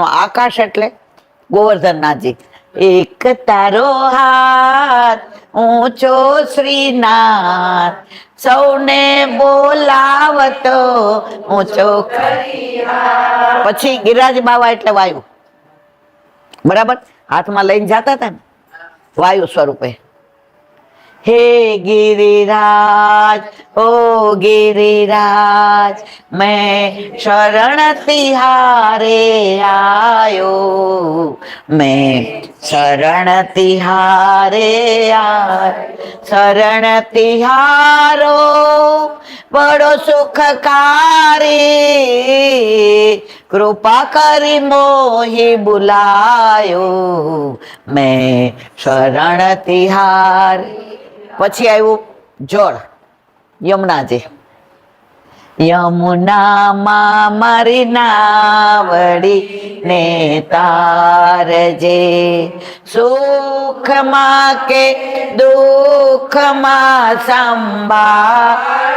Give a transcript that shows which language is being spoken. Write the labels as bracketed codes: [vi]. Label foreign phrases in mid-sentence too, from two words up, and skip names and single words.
[gu] આકાશ એટલે ગોવર્ધનનાથજી, એક તારો હાથ ઊંચો શ્રીનાથ, સૌને બોલાવતો ઊંચો. પછી ગિરિરાજ બાવા એટલે વાયુ, બરાબર? હાથમાં લઈને જતા હતા ને વાયુ સ્વરૂપે. [bra] हे गिरिराज ओ गिरिराज मैं शरण तिहारे आयो, मैं शरण तिहारे आयो, शरण तिहारो बड़ो सुखकारी, कृपा करी मोहि बुलायो, मैं शरण तिहारे. [gu] પછી આવ્યું જળ, યમુનાજી. યમુનામાં મારી નાવડી ને તારજે, સુખમાં કે દુઃખમાં સંભાળ.